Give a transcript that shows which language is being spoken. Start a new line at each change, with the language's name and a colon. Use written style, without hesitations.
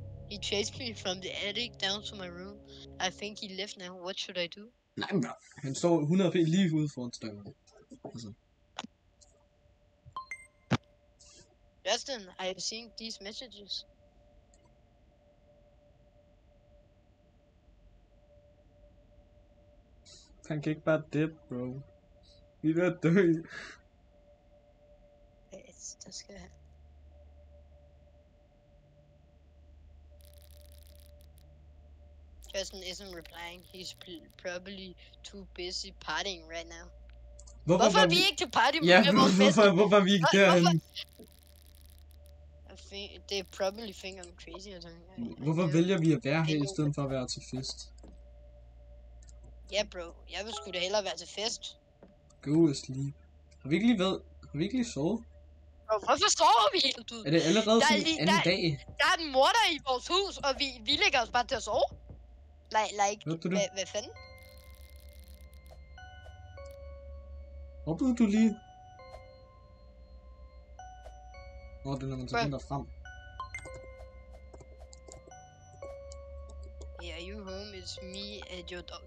English: He chased me from the attic down to my room. I think he left now. What should I do?
Danish: Nej, men han står
English: 100 feet
Danish: lige ude foran støjen. Altså.
English: Justin, I have seen these messages.
Danish: Han kan ikke bare dip, bro. Vi er ved at dø. Der skal han.
English: Justin isn't replying. He's probably too busy partying right now.
Danish: Hvorfor er vi ikke til party Ja, med vores bedste? hvorfor er vi ikke derhen? Det er
English: probably think I'm crazy or something.
Danish: Hvorfor vælger vi at være her, i stedet for at være til fest? Ja, bro. Jeg vil sgu da hellere være til fest.
English: Go sleep.
Danish: Har vi ikke lige sovet? Bro, hvorfor sover vi helt ud? Er det allerede sådan anden dag? Der er en morder i vores hus, og vi lægger os bare til at sove. Hvad fanden? Hoppede du lige? Det er når man tager den der frem.
English: Yeah, you home, it's me and your dog.